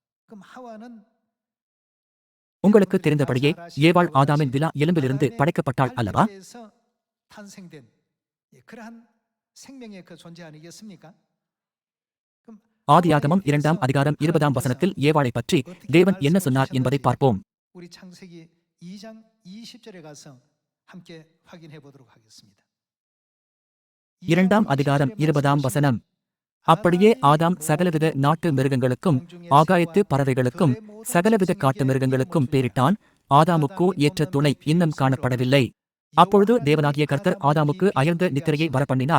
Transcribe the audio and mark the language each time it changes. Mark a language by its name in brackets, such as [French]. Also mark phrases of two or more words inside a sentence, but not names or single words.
[Tamil] உங்களுக்கு தெரிந்தபடியே ஏவாள் ஆதாமின் விலா எலும்பிலிருந்து படைக்கப்பட்டாள் அல்லவா? ஆதியாகமம் 2ஆம் அதிகாரம் 20ஆம் வசனத்தில் ஏவாளை பற்றி தேவன் என்ன சொன்னார் என்பதை பார்ப்போம். [Korean] 2장 20절에 가서 함께 확인해 보도록 하겠습니다. [Tamil] 2ஆம் அதிகாரம் 20ஆம் வசனம். அப்படியே ஆதாம் சகலவித நாட்டு மிருகங்களுக்கும் ஆகாயத்து பறவைகளுக்கும் சகலவித காட்டு மிருகங்களுக்கும் பேரிட்டான். ஆதாமுக்கோ ஏற்ற துணை இன்னும் காணப்படவில்லை. அப்பொழுது தேவனாகிய கர்த்தர் ஆதாமுக்கு அயர்ந்த நித்திரையை வரப்பண்ணினார்.